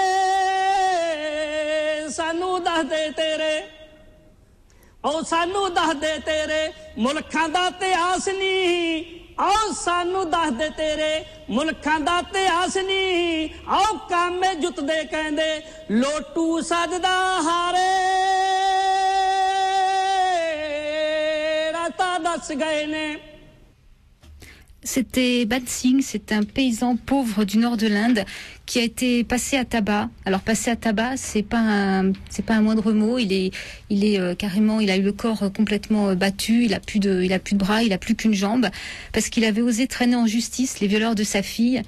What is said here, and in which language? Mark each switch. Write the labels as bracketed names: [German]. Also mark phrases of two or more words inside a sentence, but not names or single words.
[Punjabi] ਸਾਨੂੰ ਦੱਸ ਦੇ ਤੇਰੇ ਮੁਲਖਾਂ ਦਾ ਇਤਿਹਾਸ ਨੀ ਆਓ ਸਾਨੂੰ ਦੱਸ ਦੇ ਤੇਰੇ ਮੁਲਖਾਂ ਦਾ ਇਤਿਹਾਸ ਨੀ ਆਓ ਕਾਮੇ ਜੁਤਦੇ ਕਹਿੰਦੇ ਲੋਟੂ ਸਜਦਾ ਹਾਰੇ ਰਾਤਾ ਦੱਸ ਗਏ ਨੇ. [French] C'était Ban Singh, c'est un paysan pauvre du nord de l'Inde qui a été passé à tabac. Alors passé à tabac, c'est pas un moindre mot. Il est carrément, il a eu le corps complètement battu. Il a plus de bras, il a plus qu'une jambe, parce qu'il avait osé traîner en justice les violeurs de sa fille.